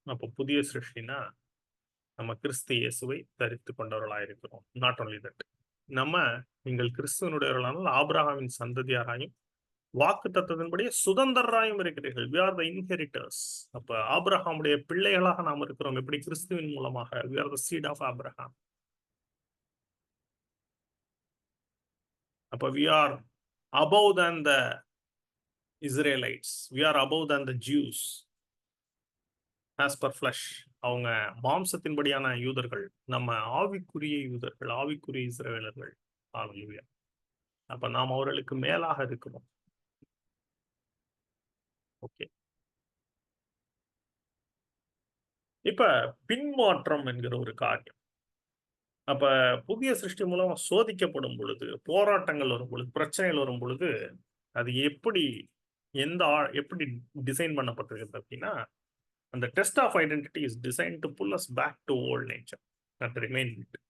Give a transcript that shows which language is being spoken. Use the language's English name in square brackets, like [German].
[Tamil] அப்போ புதிய சிருஷ்டினா நம்ம கிறிஸ்து இயேசுவை தரித்து கொண்டவர்களாக இருக்கிறோம். [English] not only that, [Tamil] நம்ம நீங்கள் கிறிஸ்துவனுடையவர்களானால் ஆபிரகாமின் சந்ததியாராயும் வாக்கு தத்தத்தின்படியே சுதந்திரராயும் இருக்கிறீர்கள். [English] we are the inheritors. [Tamil] அப்ப ஆபிரகாமுடைய பிள்ளைகளாக நாம் இருக்கிறோம். எப்படி? கிறிஸ்துவின் மூலமாக. [English] we are the seed of Abraham. [Tamil] அப்ப [English] we are above than the Israelites. we are above than the Jews as per flesh. [Tamil] அவங்க மாம்சத்தின்படியான யூதர்கள், நம்ம ஆவிக்குரிய யூதர்கள், ஆவிக்குரிய இஸ்ரவேலர்கள். ஹல்லேலூயா. அப்ப நாம் அவர்களுக்கு மேலாக இருக்கிறோம். ஓகே. இப்ப பின்மாற்றம் என்கிற ஒரு காரியம். அப்ப புதிய சிருஷ்டி மூலம் சோதிக்கப்படும் பொழுது, போராட்டங்கள் வரும் பொழுது, பிரச்சனைகள் வரும் பொழுது, அது எப்படி எப்படி டிசைன் பண்ணப்பட்டிருக்கிறது அப்படின்னா, அந்த [English] Test of identity is design to pull us back to old nature and remain.